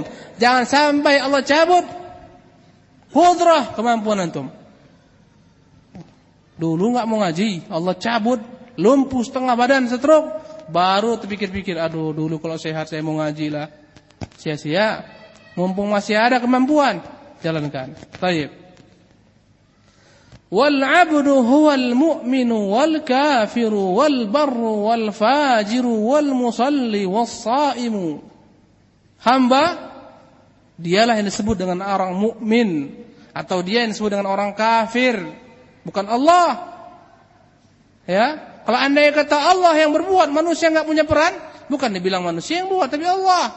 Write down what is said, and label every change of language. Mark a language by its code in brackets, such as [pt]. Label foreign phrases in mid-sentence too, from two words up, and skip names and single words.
[id] Jangan sampai Allah cabut qudrah kemampuan antum. Dulu enggak mau ngaji, Allah cabut, lumpuh setengah badan, stroke, baru terpikir-pikir, aduh dulu kalau sehat saya mau ngaji lah. Sia-sia. Mumpung masih ada kemampuan, jalankan. Baik. [ar] والعبد هو المؤمن والكافر والبر والفاجر والمصلي والصائم. [id] Hamba dialah yang disebut dengan orang mukmin atau dia yang disebut dengan orang kafir, bukan Allah. Ya, kalau andai kata Allah yang berbuat, manusia enggak punya peran, bukan dibilang manusia yang buat tapi Allah.